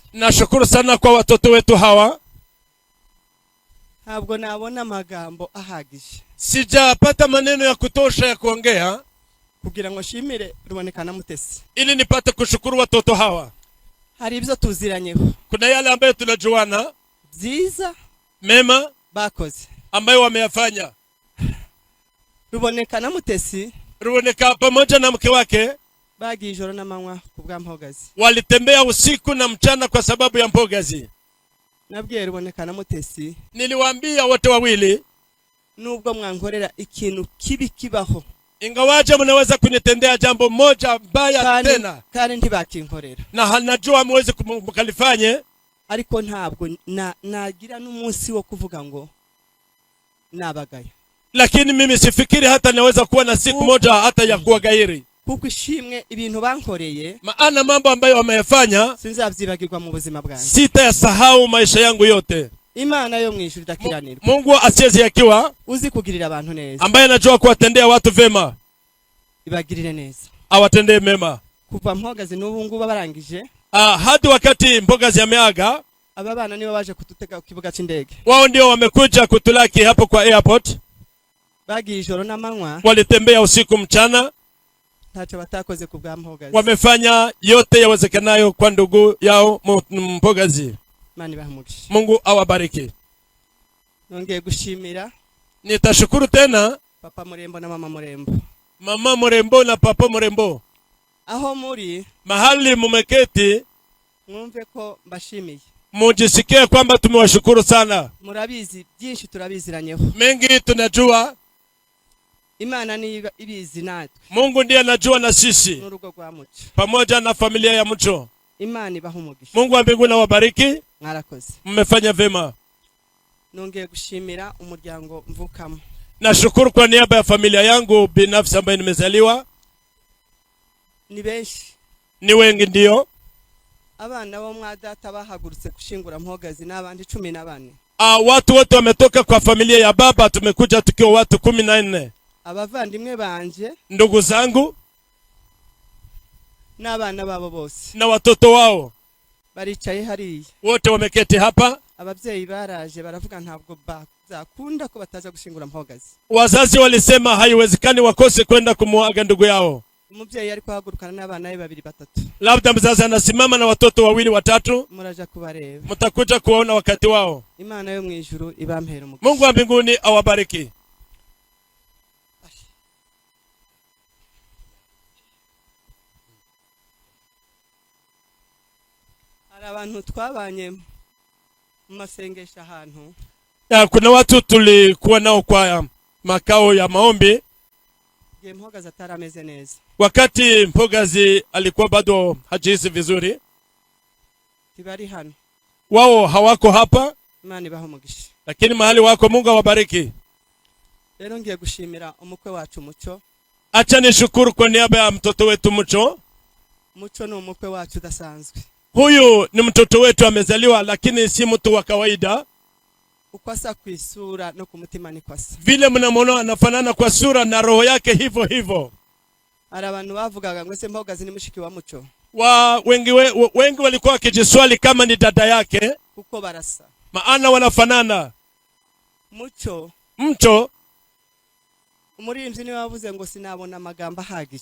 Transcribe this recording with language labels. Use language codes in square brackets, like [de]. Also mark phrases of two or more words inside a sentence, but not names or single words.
[sw] Nashukuru sana kwa watoto wetu hawa. [rw] Ntabwo nabona amagambo ahagije, [sw] sijapata maneno ya kutosha ya kuongea [rw] kugira ngo shimire Ruboneka na Mutesi, [sw] ili nipate kushukuru watoto hawa. [rw] hari ibyo tuziranyeho, [sw] kuna yale ambayo tunajuana [rw] byiza [sw] mema [rw] bakoze [sw] ambayo wameyafanya. [rw] Ruboneka na Mutesi, [sw] Ruboneka pamoja na mke wake [rw] bagiye ijoro n'amanywa kubwa Mpogazi, [sw] walitembea usiku na mchana kwa sababu ya Mpogazi. [rw] nabwiye Ruboneka na Mutesi, [sw] niliwaambia wote wawili, [rw] nubwo mwankorera ikintu kibi kibaho, [sw] ingawaje mnaweza kunitendea jambo moja baya tena, [rw] kandi ntibakinkorera, [sw] na najua mwezi kumkalifanye, [rw] ariko ntabwo nagira n'umunsi wo kuvuga ngo nabagaya. [sw] Lakini mimi sifikiri hata naweza kuwa na siku moja hata ya kuwagairi, [rw] kuko ishimwe ibintu bankoreye, [sw] maana mambo ambayo wameyafanya [rw] sinzabyibagirwa mu buzima bwanjye, [sw] sitayasahau maisha yangu yote. [rw] Imana yo mwijuru idakiranirwa, [sw] Mungu asiyezi yakiwa, [rw] uzi kugirira abantu neza, [sw] ambaye anajua kuwatendea watu vema, [rw] ibagirire neza, [sw] awatendee mema. [rw] kuva Mpogazi n'ubu ngubu barangije, [sw] Hadi wakati Mpogazi ameaga, [rw] aba bana nibo baje kututega ku kibuga cy'indege, [sw] wao ndio wamekuja kutulaki hapo kwa airport. [rw] bagiye ijoro n'amanywa [sw] walitembea usiku mchana, [rw] ntacyo batakoze ku bwa Mpogazi. [sw] wamefanya yote yawezekanayo kwa ndugu yao Mpogazi. [rw] Imana ibahumugishe. [sw] Mungu awabariki. [rw] Nongeye gushimira [sw] Nitashukuru tena Papa Murembo na Mama Murembo. Mama Murembo na Papa Murembo, [rw] Aho muri [sw] mahali mumeketi, [rw] mwumve ko mbashimiye. [sw] mujisikie kwamba tumewashukuru sana. [rw] Murabizi byinshi turabiziranyeho. [sw] Mengi tunajua, [rw] Imana ni ibizi natwe. [sw] Mungu ndiye anajua na sisi, [rw] N'urugo rwa Muco. [sw] pamoja na familia ya Muco. [rw] Imana ibahumugishe. [sw] Mungu wa mbinguni awabariki, [rw] Mwarakoze. [sw] mmefanya vema. [rw] Nongeye gushimira umuryango mvukamo. [sw] Nashukuru kwa niaba ya familia yangu binafsi ambayo nimezaliwa. [rw] Ni benshi. [sw] Ni wengi ndio. [rw] Abana bo mwa data bahagurutse gushingura Mpogazi n'abandi 14. [sw] Watu wote wametoka kwa familia ya baba, tumekuja tukiwa watu 14. [rw] Abavandimwe banje [sw] Ndugu zangu [rw] n'abana babo bose [sw] na watoto wao [rw] baricaye hariya. [sw] wote wameketi hapa. [rw] Ababyeyi baraje baravuga ntabwo bazakunda ko bataza gushingura Mpogazi. [sw] Wazazi walisema haiwezekani wakose kwenda kumuaga ndugu yao. [rw] Umubyeyi ari kuhagurukana n'abana be 2-3. [sw] Labda mzazi anasimama na watoto 2-3, [rw] Muraja kubareba. [sw] mtakuja kuona wakati wao. [rw] Imana yo mwijuru ibampera umugisha. [sw] Mungu wa mbinguni awabariki. [rw] Hari abantu twabanye mu masengesho ahantu. [sw] Kuna watu tulikuwa nao kwa makao ya maombi [rw] Ngiye Mpogazi atarameze neza. [sw] wakati Mpogazi alikuwa bado hajihisi vizuri. [rw] Tibari hano. [sw] Wao hawako hapa, [rw] Imana ibaha umugisha. [sw] lakini mahali wako Mungu awabariki. [rw] Rero ngiye gushimira umukwe wacu Muco. [sw] Acha nishukuru kwa niaba ya mtoto wetu Muco. [rw] Muco ni umukwe wacu udasanzwe. [sw] Huyu ni mtoto wetu amezaliwa, lakini si mtu wa kawaida. [rw] Uko asa ku isura no ku mutima ni kwasa. [sw] Vile mnamwona anafanana kwa sura na roho yake hivyo hivyo. [rw] Hari abantu bavugaga ngo se Mpogazi ni mushiki wa Muco. [sw] Wengi walikuwa wakijiswali kama ni dada yake, [rw] Kuko barasa. [sw] maana wanafanana. [rw] Muco umuririmvyi ni wavuze ngo sinabona amagamba ahagije.